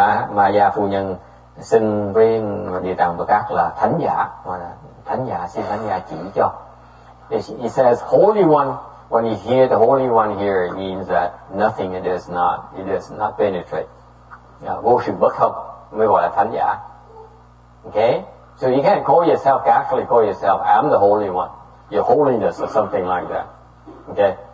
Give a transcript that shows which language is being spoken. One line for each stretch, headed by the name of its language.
Vietnamese: Maya phu nhân xưng với Địa Tạng Bồ Tát là Thánh Giả. Thánh Giả, xin Thánh Giả chỉ cho.
English: He says Holy One. When you hear the Holy One here, it means that nothing it does not penetrate.
Vietnamese: Vô sự bất thông mới gọi là Thánh Giả.
English: Okay? So you can't casually call yourself, I'm the Holy One, your holiness or something like that. Okay?